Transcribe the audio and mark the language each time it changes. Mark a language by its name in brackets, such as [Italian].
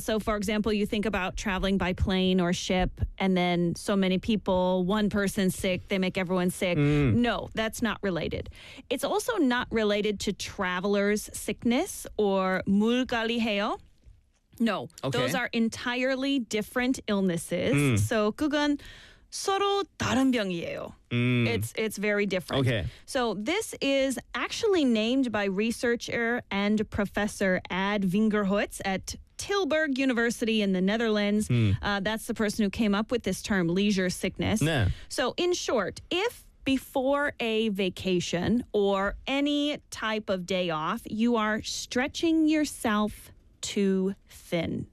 [English] So for example, you think about traveling by plane or ship, and then so many people, one person sick, they make everyone sick. Mm. No, that's not related. It's also not related to traveler's sickness or [Korean] 물갈이해요. [English] No, okay. those are entirely different illnesses. Mm. So [Korean] 그건 서로 다른 병이에요. [English] It's very different. Okay. So this is actually named by researcher and professor Ad Vingerhoots at Tilburg University in the Netherlands. Mm. That's the person who came up with this term, leisure sickness. Nah. So in short, if before a vacation or any type of day off, you are stretching yourself too thin.